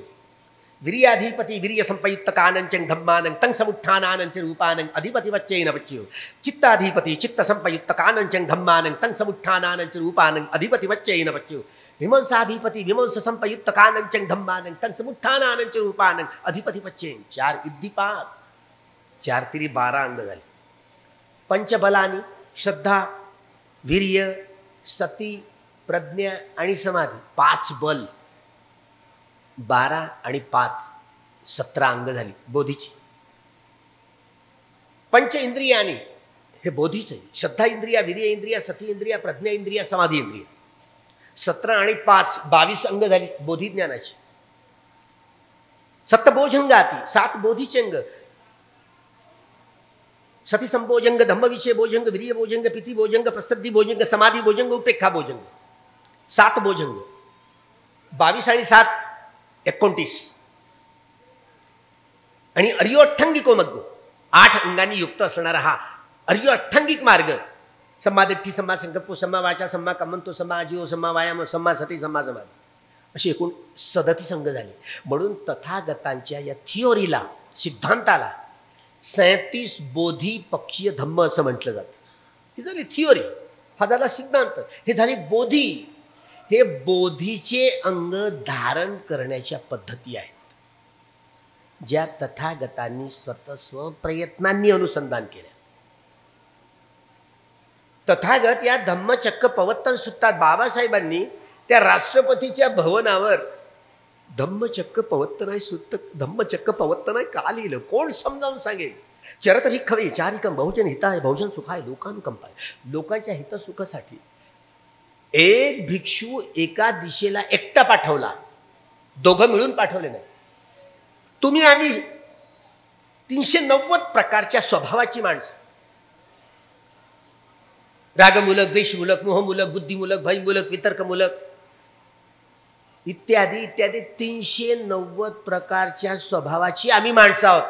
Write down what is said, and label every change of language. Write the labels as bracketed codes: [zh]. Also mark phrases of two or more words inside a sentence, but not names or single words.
[pi] वीर्याधिपति वीर्य संपयुक्त कानंचन धम्मानं तं समुत्थानानं रूपानं अधिपतिपच्चैन बच्चे. चित्ताधिपति चित्त संपयुक्त कानंचन धम्मानं तं समुत्थानानं रूपानं अधिपतिपच्चैन बच्चे. विमंसाधिपति विमंस संपयुक्त कानंचन धम्मानं तं समुत्थानानं रूपानं अधिपतिपच्चैन. [mr] 4 इद्धिपाद, 4 तिरी 12 अंग झाले. पंचबलानी श्रद्धा, वीर्य, सती, प्रज्ञा आणि समाधी 5 बल, 12 आणि 5 17 अंग झाली बोधीची. [pi] पंच इंद्रियानी [mr] हे बोधीच आहे. श्रद्धा इंद्रिया, वीर्य इंद्रिया, सती इंद्रिया, प्रज्ञा इंद्रिया, समाधी इंद्रिया. 17 आणि 5 22 अंग झाली बोधी ज्ञानाची. सप्तबोधंगाती 7 बोधीचे अंग. [pi] सती संबोजंग, धम्मविषय बोजंग, वीर्य बोजंग, पिती बोजंग, प्रसिद्धी बोजंग, समाधी बोजंग, उपेक्षा बोजंग. [mr] 7 बोजंग. 22 आणि 7 29. आणि [pi] अर्योठ्ठंगिको मग्गो [mr] 8 अंगांनी युक्त असणारा हा अर्योठ्ठंगिक मार्ग. [pi] सम्मा दिट्ठी, सम्मा संकल्प, सम्मा वाचा, सम्मा कम्मंतो, सम्मा आजीव, सम्मा व्यायाम, सम्मा सती, सम्मा समाधी अशी एकूण 37 अंग झाली. [mr] म्हणून तथागतांच्या या थिओरीला, सिद्धांताला 37 बोधी पक्षीय धम्म असं म्हटलं जातं. ही झाली थिओरी, हा झाला सिद्धांत, हे झाली बोधी. हे बोधीचे अंग धारण करण्याच्या पद्धती आहेत ज्या तथागतांनी स्वतः स्वप्रयत्नांनी अनुसंधान केल्या. तथागत या [pi] धम्मचक्क पवत्तन [mr] सुत्तात बाबासाहेबांनी त्या राष्ट्रपतीच्या भवनावर [pi] धम्मचक्क पवत्तनाय सुत्त धम्मचक्क पवत्तनाय [mr] का लिहिलं? कोण समजावून सांगेल? [pi] चरतरी खवे चारिकम बहुजन हिताय बहुजन सुखाय लोकानुकंपाय. [mr] लोकांच्या हितसुखासाठी एक भिक्षू एका दिशेला एकटा पाठवला, दोघं मिळून पाठवले नाही. तुम्ही आम्ही 390 प्रकारच्या स्वभावाची माणसं, रागमूलक, द्वेषमूलक, मोहमूलक, बुद्धिमूलक, भयमूलक, वितर्कमूलक इत्यादी इत्यादी 390 प्रकारच्या स्वभावाची आम्ही माणसं आहोत.